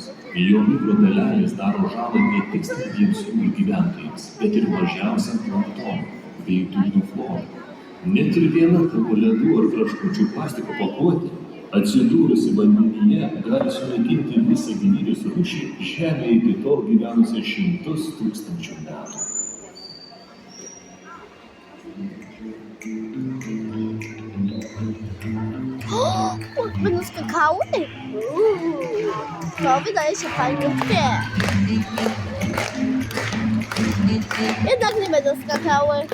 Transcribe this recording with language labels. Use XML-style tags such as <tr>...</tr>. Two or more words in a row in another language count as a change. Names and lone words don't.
<lt>Jo mikrodalelės daro žalą ne tik stambiems jūrų gyventojams, bet ir mažiausiam planktonui bei dugno florai. Net ir viena tavo ledų ar traškučių plastiko pakuotė atsidūrusi vandenyje gali sunaikinti visą gyvybės rūšį Žemėje iki tol gyvenusią 100 000 metų.</lt> <pl>Będą skakały? To wydaje się fajnie. Jednak nie będą skakały.</pl>